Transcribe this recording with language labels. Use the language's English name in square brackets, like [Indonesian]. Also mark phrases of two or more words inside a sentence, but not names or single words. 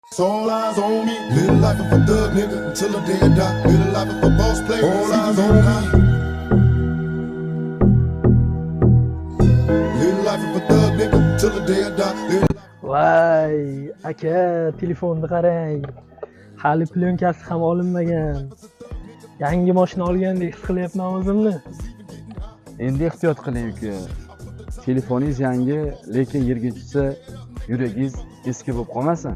[English] It's all eyes on me. Little life of a thug nigga until the day I die. Little life of a boss player. All eyes on me. Little life of a thug nigga until the day I die. [Uzbek] Voy, aka, telefonni qarang. Hali plyonkasi ham olinmagan. Yangi mashina olgandek his qilyapman o'zimni. Endi ehtiyot qiling uka. Telefoningiz yangi, lekin yerga tushsa, yuragingiz eski bo'lib qolmasin.